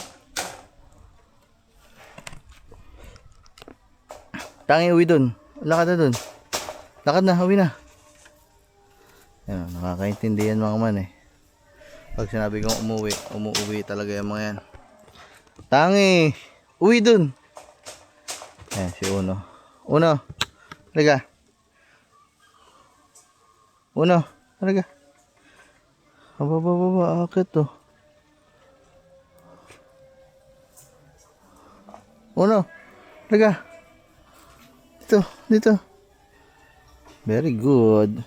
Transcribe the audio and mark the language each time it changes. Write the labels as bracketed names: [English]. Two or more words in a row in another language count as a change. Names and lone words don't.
[Filipino] Tangi, uwi dun. Lakad na dun. Lakad na, uwi na. Yan, nakakaintindi yan mga man eh. Pag sinabi kong umuwi talaga yung mga yan. Tangi, uwi dun. Yan, si Uno. Uno, talaga. Uno, talaga. Aba, akit to. Uno, talaga. [English] Dito. Very good.